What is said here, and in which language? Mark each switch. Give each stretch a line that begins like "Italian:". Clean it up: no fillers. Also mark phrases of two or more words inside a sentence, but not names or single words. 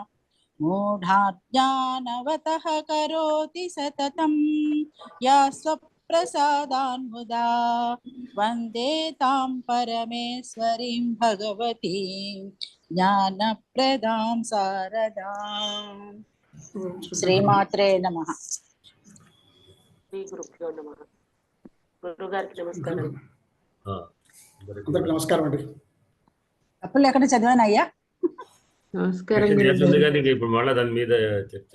Sanskrit: मूढाज्ञानवतः करोति सततं या स्वप्रसादान्मुदा वन्दे तां परमेश्वरीं भगवतीं ज्ञानप्रदां शारदाम्। శ్రీమాత్రే నమః. శ్రీ గురుభ్యో నమః.
Telugu: గురుగారికి నమస్కారం. అందరికి నమస్కారం అండి. అప్పుడు ఎక్కడ చదివాను అయ్యా? నమస్కారం. ఇప్పుడు మళ్ళీ దాని మీద చర్చ.